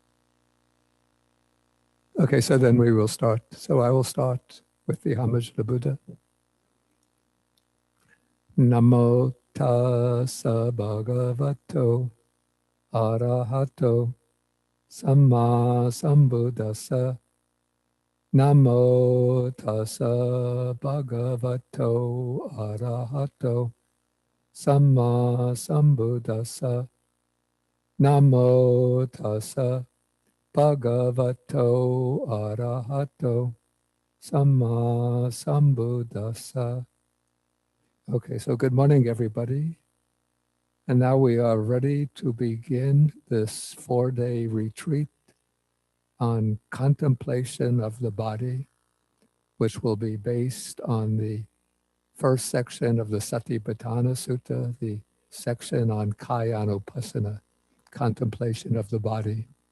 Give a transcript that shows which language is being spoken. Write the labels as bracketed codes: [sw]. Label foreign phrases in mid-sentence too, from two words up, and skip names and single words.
[en] Okay, so then we will start. So I will start with the homage to the Buddha. [pi] Namo tassa bhagavato arahato samma sambuddhassa. Namo tassa bhagavato arahato samma sambuddhassa. Namo tassa bhagavato arahato samma sambuddhassa. [en] Okay, so good morning, everybody. And now we are ready to begin this 4-day retreat on contemplation of the body, which will be based on the first section of the Satipatthana Sutta, the section on Kayanupassana, contemplation of the body.